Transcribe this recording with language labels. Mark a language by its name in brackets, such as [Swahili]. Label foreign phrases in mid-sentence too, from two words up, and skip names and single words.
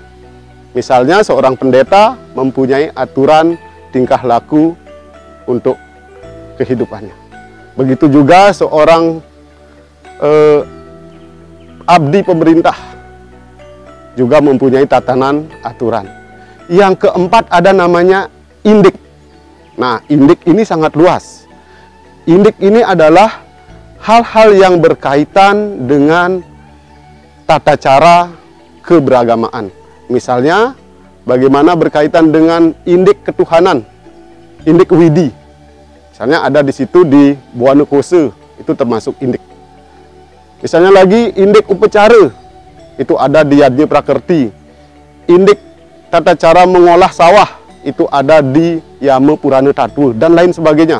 [Indonesian] Misalnya seorang pendeta mempunyai aturan tingkah laku untuk kehidupannya. Begitu juga seorang abdi pemerintah juga mempunyai tatanan aturan. Yang keempat ada namanya indik. Nah, indik ini sangat luas. Indik ini adalah hal-hal yang berkaitan dengan tata cara keberagamaan. Misalnya, bagaimana berkaitan dengan indik ketuhanan, indik widi. Misalnya ada di situ di Buana Kose, itu termasuk indik. Misalnya lagi indik upacara, itu ada di Yadnya Prakerti. Indik tata cara mengolah sawah, itu ada di Yama Purana Tatul, dan lain sebagainya.